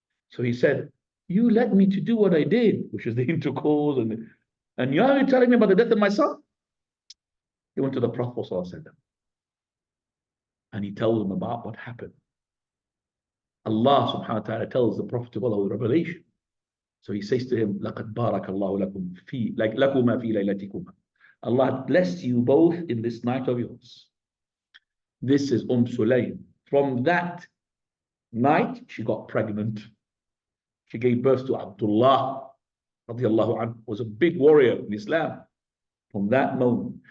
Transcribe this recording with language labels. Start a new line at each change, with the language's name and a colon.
English: So he said, you led me to do what I did, which is the intercourse. And you're telling me about the death of my son? He went to the Prophet ﷺ, and he tells him about what happened. Allah subhanahu wa ta'ala tells the Prophet of Allah revelation. So he says to him,
Arabic: لَقَدْ بَارَكَ اللَّهُ لَكُمْ فِي لَكُمَا فِي لَيْلَتِكُمَا.
English: Allah blessed you both in this night of yours. This is Sulaym. From that night, she got pregnant. She gave birth to Abdullah, radiallahu anhu, was a big warrior in Islam from that moment.